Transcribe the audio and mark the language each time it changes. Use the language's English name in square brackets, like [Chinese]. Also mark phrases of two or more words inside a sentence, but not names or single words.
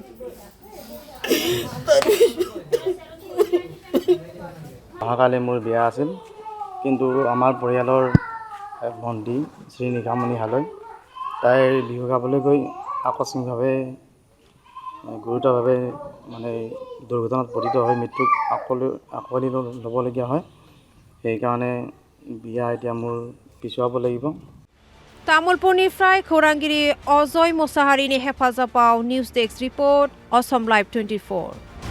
[Assamese] অহাকালি মোৰ বিয়া আছিল কিন্তু আমাৰ পৰিয়ালৰ ভণ্টি শ্ৰী নিশামণি হালৈ তাইৰ বিহু গাবলৈ গৈ আকস্মিকভাৱে গুৰুতৰভাৱে দুৰ্ঘটনাত পতিত হৈ মৃত্যুক আঁকোৱালি ল'বলগীয়া হয়। সেইকাৰণে বিয়া এতিয়া মোৰ পিছুৱাব লাগিব। [Bodo] तामुलपुरनिफ्राय खौरांगिरि अजय मोसाहारिनि हेफाजाबाव [English] news desk report [Bodo] असम लाइभ 24।